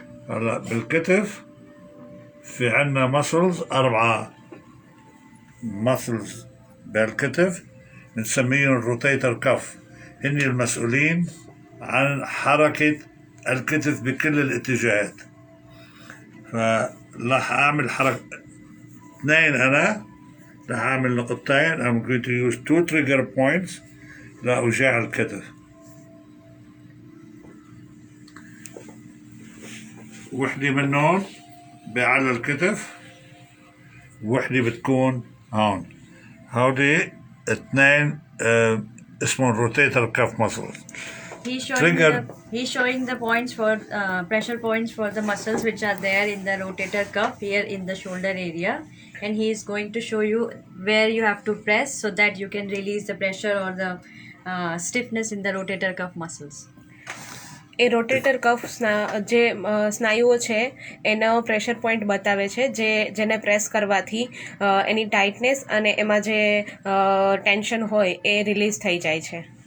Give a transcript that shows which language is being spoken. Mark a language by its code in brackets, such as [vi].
[ar] هلا بالكتف في عنا مسلز 4 مسلز بالكتف بنسميهم الروتيتر كف، هن المسؤولين عن حركة الكتف بكل الاتجاهات. فراح أعمل حركة 2 أنا راح أعمل نقطتين. [en] I'm going to use 2 trigger points [ar] لأوجاع الكتف. وحدة منهم بعلى الكتف، وحدة بتكون هون. هودي 2 اسمهم روتيتر كف muscles. [en] He's showing the points for pressure points for the muscles which are there in the rotator cuff here in the shoulder area, and he is going to show you where you have to press so that you can release the pressure or the stiffness in the rotator cuff muscles. [gu] A rotator કફ જે સ્નાયુઓ છે એનો pressure point બતાવે છે જેને press કરવાથી એની tightness અને એમાં જે ટેન્શન હોય એ રિલીઝ થઈ જાય છે.